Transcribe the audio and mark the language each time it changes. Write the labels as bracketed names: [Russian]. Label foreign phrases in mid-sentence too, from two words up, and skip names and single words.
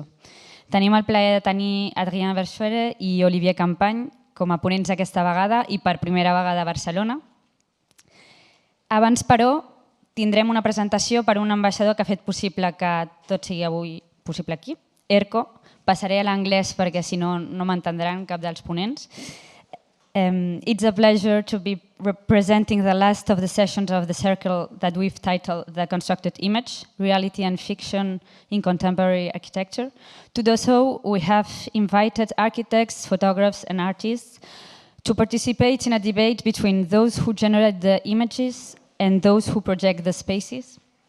[Catalan] Tenim el plaer de tenir Adrien Verschuere i Olivier Campagne com a ponents aquesta vegada i per primera vegada a Barcelona. Abans, però, tindrem una presentació per un ambaixador que ha fet possible que tot sigui avui possible aquí, ERCO. Passaré a l'anglès perquè si no, no m'entendran cap dels ponents. [English] It's a pleasure to be representing the last of the sessions of the circle that we've titled The Constructed Image, Reality and Fiction in Contemporary Architecture. To do so, we have invited architects, photographers and artists to participate in a debate between those who generate the images and those who project the spaces.